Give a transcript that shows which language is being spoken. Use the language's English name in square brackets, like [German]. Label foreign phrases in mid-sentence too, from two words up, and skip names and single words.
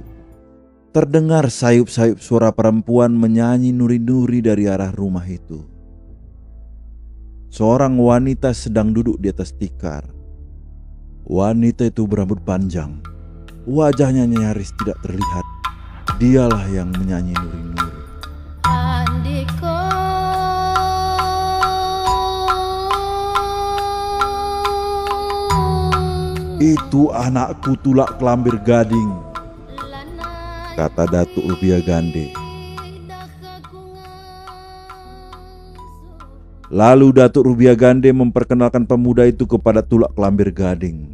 [Indonesian] Terdengar sayup-sayup suara perempuan menyanyi nuri-nuri dari arah rumah itu. Seorang wanita sedang duduk di atas tikar. Wanita itu berambut panjang. Wajahnya nyaris tidak terlihat. Dialah yang menyanyi nuri-nuri. Andiko Itu anakku Tulak Kelambir Gading, kata Datuk Rubiagande. Lalu Datuk Rubiagande memperkenalkan pemuda itu kepada Tulak Kelambir Gading.